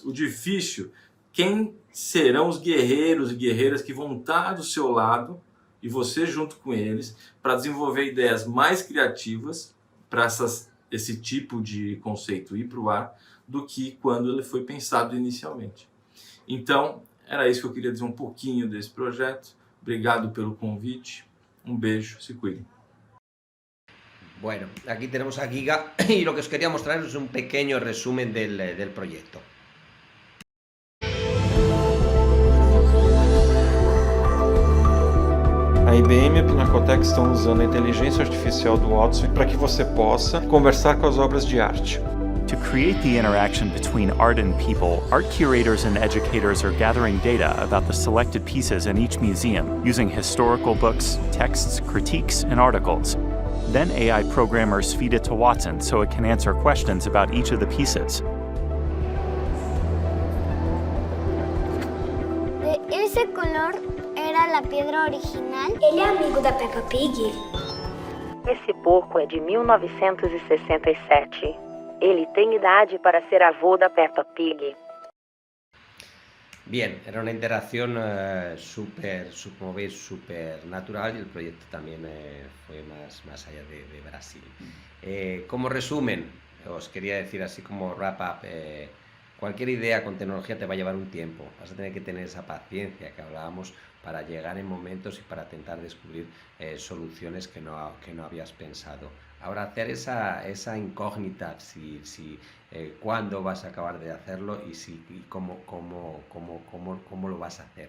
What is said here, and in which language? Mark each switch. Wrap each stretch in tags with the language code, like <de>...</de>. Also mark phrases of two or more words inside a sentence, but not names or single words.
<pt>O difícil, quem serão os guerreiros e guerreiras que vão estar do seu lado e você junto com eles para desenvolver ideias mais criativas para esse tipo de conceito ir para o ar do que quando ele foi pensado inicialmente. Então, era isso que eu queria dizer um pouquinho desse projeto. Obrigado pelo convite. Beijo, se cuidem.</pt> <es>Bueno, aquí tenemos a Giga y lo que os quería mostrar es un pequeño resumen del proyecto.</es> <pt>A IBM e a Pinacoteca estão usando a inteligência artificial do Watson para que você possa conversar com as obras de arte.</pt> <en>To create the interaction between art and people, art curators and educators are gathering data about the selected pieces in each museum using historical books, texts, critiques, and articles. Then AI programmers feed it to Watson so it can answer questions about each of the pieces.</en> <pt>Esse color era a pedra original. Ele é amigo da Peppa Pig? Esse porco é de 1967. Ele tem idade para ser avô da Peppa Pig.</pt> <es>Bien, era una interacción súper natural y el proyecto también fue más allá de Brasil. Como resumen, os quería decir así como</es> <en>wrap up,</en> <es>cualquier idea con tecnología te va a llevar un tiempo, vas a tener que tener esa paciencia que hablábamos para llegar en momentos y para intentar descubrir soluciones que no habías pensado. Ahora, hacer esa incógnita, cuándo vas a acabar de hacerlo y cómo lo vas a hacer.</es>